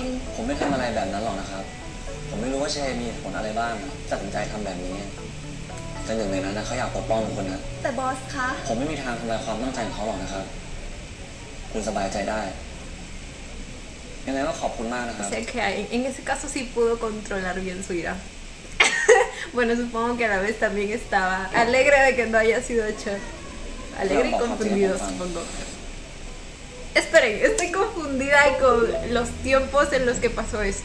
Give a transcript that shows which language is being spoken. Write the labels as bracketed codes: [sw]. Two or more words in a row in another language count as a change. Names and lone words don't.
[th] ผมไม่ทำอะไรแบบนั้นหรอกนะครับ ผมไม่รู้ว่าเชมีเหตุผลอะไรบ้างตัดสินใจทำแบบนี้ แต่หนึ่งในนั้นนะเขาอยากปกป้องคนนะ ๆ แต่บอสคะ ผมไม่มีทางทำลายความตั้งใจของเขาหรอกนะครับ คุณสบายใจได้ ยังไงก็ขอบคุณมากนะครับ [es] O sea que en ese caso sí pudo controlar bien su ira. Bueno, supongo que a la vez también estaba alegre de que no haya sido hecho. Alegre y confundido, supongo. Esperen, estoy confundida con los tiempos en los que pasó esto.